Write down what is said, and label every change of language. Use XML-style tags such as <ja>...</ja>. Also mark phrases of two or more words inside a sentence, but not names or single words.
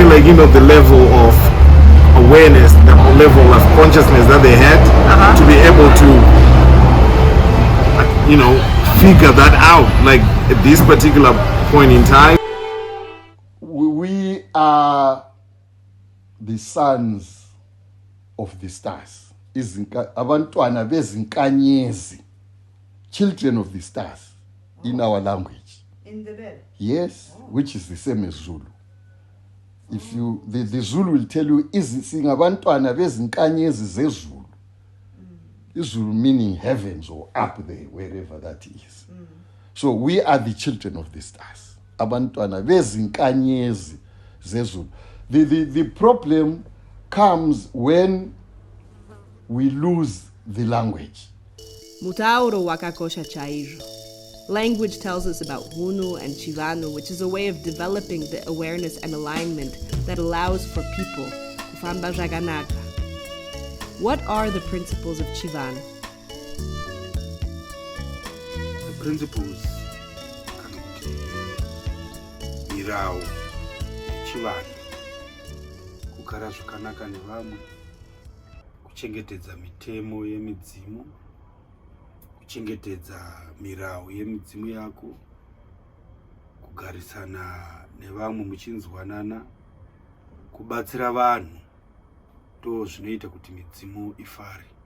<en>Like the level of awareness, the level of consciousness that they had to be able to, figure that out. Like at this particular point in time, We are the sons of the stars.</en> <zu>Abantwana bezinkanyezi,</zu> <en>children of the stars, in our language. In the bed. Yes, which is the same as Zulu. If you, the Zulu will tell you, is</en> <zu>singabantwana bezinkanyezi zezulu.</zu> <en>Izulu meaning heavens or up there, wherever that is. So we are the children of the stars.</en> <zu>Abantwana bezinkanyezi zezulu.</zu> <en>The problem comes when we lose the language.</en> <sn>Mutauro wakakosha chairo.</sn> <en>Language tells us about Hunu and Chivano, which is a way of developing the awareness and alignment that allows for people</en> <sn>kufamba zvakanaka.</sn> <en>What are the principles of Chivano? The principles</en> <sn>kana kuti mirawo yechivanhu, kugara zvakanaka nevamwe, kuchengetedza mitemo yemidzimu, kuchengetedza mirawo yemidzimu yako, kugarisana nevamwe muchinzwanana, kubatsira vanhu, ndo zvinoita kuti midzimu ifare.</sn>